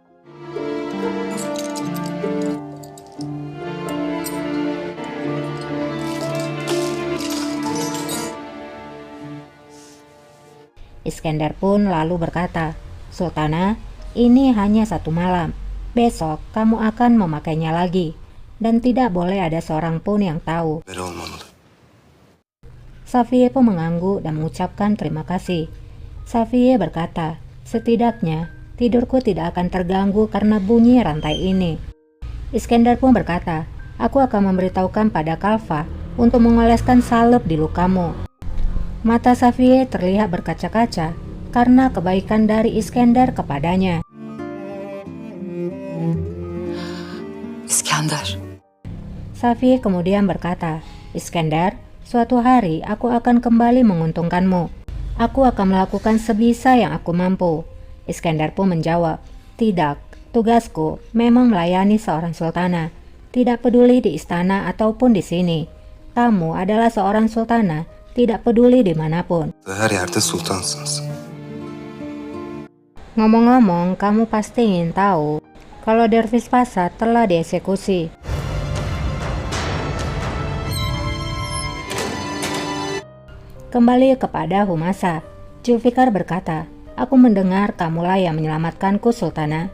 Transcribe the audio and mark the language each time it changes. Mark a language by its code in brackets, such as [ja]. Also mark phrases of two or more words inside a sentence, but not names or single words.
[id] Iskandar pun lalu berkata, "Sultana, ini hanya satu malam. Besok kamu akan memakainya lagi, dan tidak boleh ada seorang pun yang tahu." [tr] Böyle olmamalı. [id] Safiye pun mengangguk dan mengucapkan terima kasih. Safiye berkata, "Setidaknya tidurku tidak akan terganggu karena bunyi rantai ini." Iskandar pun berkata, "Aku akan memberitahukan pada Kalfa untuk mengoleskan salep di lukamu." Mata Safiye terlihat berkaca-kaca karena kebaikan dari Iskandar kepadanya. [tr] İskender. [id] Safiye kemudian berkata, "Iskandar, suatu hari aku akan kembali menguntungkanmu. Aku akan melakukan sebisa yang aku mampu." Iskandar pun menjawab, "Tidak, tugasku memang melayani seorang sultana. Tidak peduli di istana ataupun di sini. Kamu adalah seorang sultana, tidak peduli dimanapun." [tr] Her yerde sultansınız. [id] Ngomong-ngomong, kamu pasti ingin tahu kalau Dervis Pasa telah dieksekusi. Kembali kepada Humasa, Zulfikar berkata, "Aku mendengar kamulah yang menyelamatkanku, Sultana.